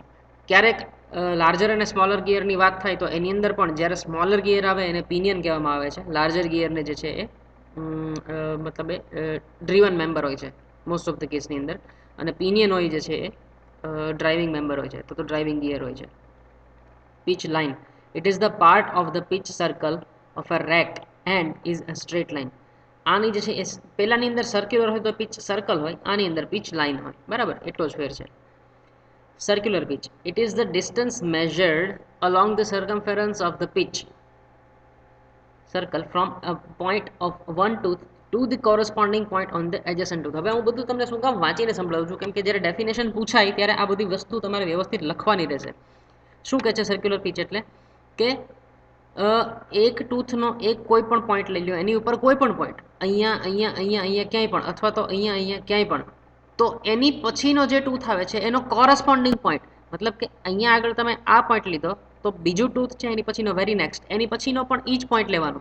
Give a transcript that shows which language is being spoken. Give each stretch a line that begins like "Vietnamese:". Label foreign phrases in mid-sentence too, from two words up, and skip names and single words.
Gujarati: ક્યારેક લાર્જર અને
English: smaller gearની
Gujarati: વાત થાય તો એની અંદર પણ જ્યારે
English: smaller gear
Gujarati: આવે એને પિનિયન કહેવામાં આવે છે,
English: larger gearને
Gujarati: જે છે એ મતલબ એ
English: driven member
Gujarati: હોય છે
English: most of the caseની
Gujarati: અંદર, અને પિનિયન હોય જે છે એ
English: driving member
Gujarati: હોય છે, તો
English: driving gear
Gujarati: હોય છે.
English: pitch line, it is the part of the pitch circle of a rack and is a straight line.
Gujarati: આની જે છે એ પહેલાની અંદર સર્ક્યુલર હોય તો
English: pitch circle
Gujarati: હોય, આની અંદર
English: pitch line
Gujarati: હોય, બરાબર, એટલો જ ફેર છે.
English: circular pitch, it is the distance measured along the circumference of the pitch circle from a point of one tooth to the corresponding point on the adjacent tooth.
Gujarati: હવે હું બધું તમને શું કામ વાંચીને સંભળાવું છું, કેમ કે જ્યારે ડેફિનેશન પૂછાય ત્યારે આ બધી વસ્તુ તમારે વ્યવસ્થિત લખવાની રહેશે. શું કહે છે
English: circular pitch
Gujarati: એટલે કે એક ટૂથનો એક કોઈ પણ પોઈન્ટ લઈ લો, એની ઉપર કોઈ પણ પોઈન્ટ, અહીંયા અહીંયા અહીંયા અહીંયા ક્યાંય પણ, અથવા તો અહીંયા અહીંયા ક્યાંય પણ, તો એની પછીનો જે ટૂથ આવે છે એનો કોરસ્પોન્ડિંગ પોઈન્ટ, મતલબ કે અહીંયા આગળ તમે આ પોઈન્ટ લીધો તો બીજું ટૂથ છે એની પછીનો
English: very next
Gujarati: એની પછીનો પણ ઈ જ પોઈન્ટ લેવાનો.